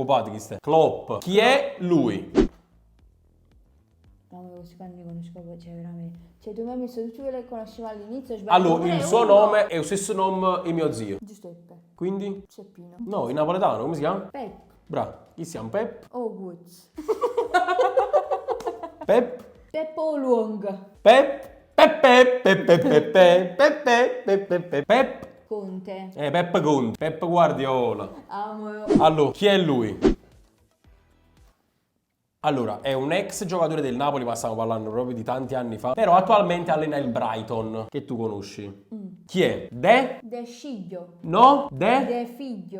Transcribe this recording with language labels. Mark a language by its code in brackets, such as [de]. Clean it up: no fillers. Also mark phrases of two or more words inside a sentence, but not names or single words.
[it] Opati chi stai? Klopp. Chi è lui? No, questi qua non li conosco proprio, cioè veramente. Cioè tu mi hai messo tutti quelli che conoscevo all'inizio. Allora, il suo nome è lo stesso nome di mio zio. Giuseppe. Quindi? Ceppino. No, in napoletano, come si chiama? Pep. Bravo. Chi siamo? Pep? Woods. Pep? Peppo Luong. Pep? Pep? Conte. Pep Conte. Pep Guardiola. Amo. Allora, chi è lui? Allora, è un ex giocatore del Napoli, ma stiamo parlando proprio di tanti anni fa. Però attualmente allena il Brighton, che tu conosci. Chi è? De Sciglio. No? De Figlio.